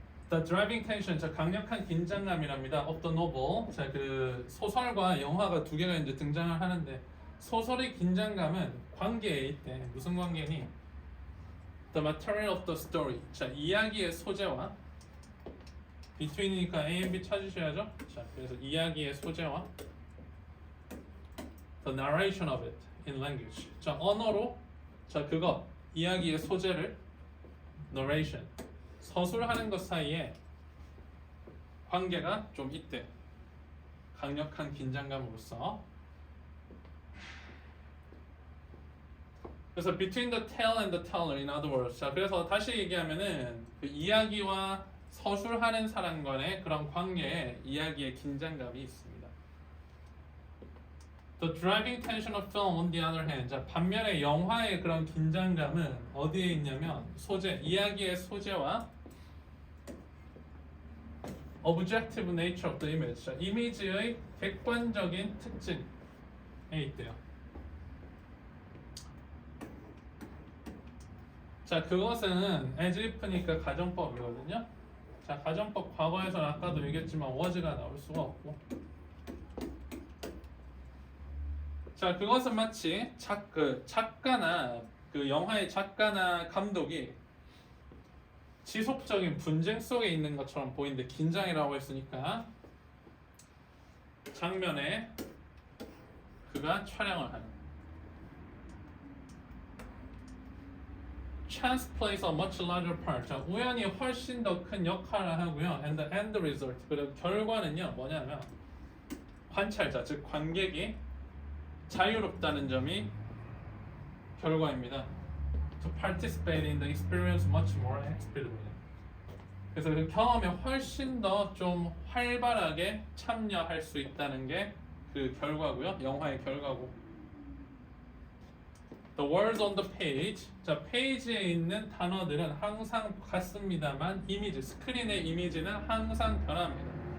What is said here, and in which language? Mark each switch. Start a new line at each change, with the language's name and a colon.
English: The driving tension,
Korean: 자 강력한 긴장감이랍니다.
English: of the novel,
Korean: 자 그 소설과 영화가 두 개가 이제 등장을 하는데, 소설의 긴장감은 관계에 있대. 무슨 관계니?
English: The material of the story,
Korean: 자 이야기의 소재와,
English: between이니까 A and B
Korean: 찾으셔야죠. 자 그래서 이야기의 소재와
English: the narration of it in language,
Korean: 자 언어로, 자 그거 이야기의 소재를 narration, 서술하는 것 사이에 관계가 좀 있대. 강력한 긴장감으로써. 그래서
English: between the tale and the teller, in other words.
Korean: 자 그래서 다시 얘기하면은 그 이야기와 서술하는 사람 간의 그런 관계에 이야기의 긴장감이 있습니다.
English: The driving tension of film, on the other hand.
Korean: 자 반면에 영화의 그런 긴장감은 어디에 있냐면 소재, 이야기의 소재와
English: objective nature of the image,
Korean: 자, 이미지의 객관적인 특징에 있대요. 자 그것은 as if니까 가정법이거든요. 자 가정법 과거에서는 아까도 얘기했지만 was가 나올 수가 없고, 자 그것은 마치 작가나 그 영화의 작가나 감독이 지속적인 분쟁 속에 있는 것처럼 보이는데, 긴장이라고 했으니까 장면에 그가 촬영을 하는.
English: Chance plays a much larger part.
Korean: 자, 우연히 훨씬 더 큰 역할을 하고요.
English: And the end result,
Korean: 그리고 결과는요 뭐냐면 관찰자, 즉 관객이 자유롭다는 점이 결과입니다.
English: To participate in the experience much more actively.
Korean: 그래서 그 경험에 훨씬 더 좀 활발하게 참여할 수 있다는 게 그 결과고요. 영화의 결과고.
English: The words on the page.
Korean: 자, 페이지에 있는 단어들은 항상 같습니다만 이미지, 스크린의 이미지는 항상 변합니다.